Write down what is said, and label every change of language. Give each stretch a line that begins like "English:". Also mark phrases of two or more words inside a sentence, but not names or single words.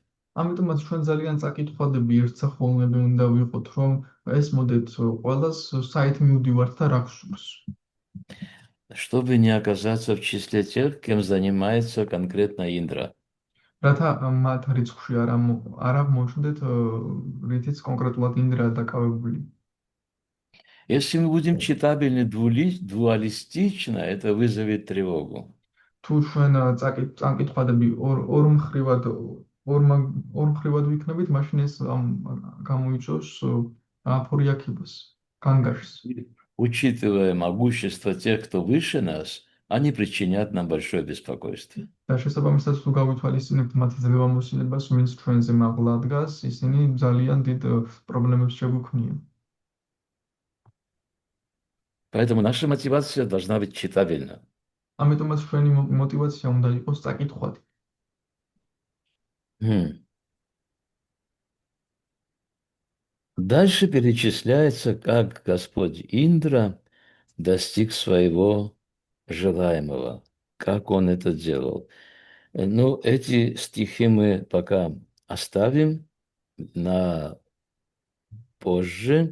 Georgian: ამიტომაც ჩვენ ძალიან წაკითხვადები ერთსახოვნები უნდა ვიყოთ, რომ ესმოდეთ ყველას საით მივდივართ და რა გსურს.
Russian: Чтобы не оказаться в числе тех, кем занимается конкретно Индра.
Georgian: რათა მათ რიცხვში არ აღმოჩნდეთ, რითიც კონკრეტულად ინდრა დაკავებული.
Russian: Если мы будем читабельны дуалистично, это вызовет тревогу.
Georgian: თუ ჩვენ წაკითხვადები ორ მხრივად ვიქნებით, მაშინ ეს გამოიწვევს აფორიაქებას, განგაშს.
Russian: Учитывая могущество тех, кто выше нас, они причинят нам большое беспокойство.
Georgian: და შესაბამისად, თუ გავითვალისწინებთ მათი ძლევამოსილებას, ვინც ჩვენზე მაღლა დგას, ისინი ძალიან დიდ პრობლემებს შეგვიქმნიან.
Russian: Поэтому наша мотивация должна быть читабельна.
Georgian: ამიტომაც ჩვენი мотивация უნდა იყოს წაკითხვადი.
Russian: Дальше перечисляется, как Господь Индра достиг своего желаемого, как он это делал. Ну, эти стихи мы пока оставим на позже.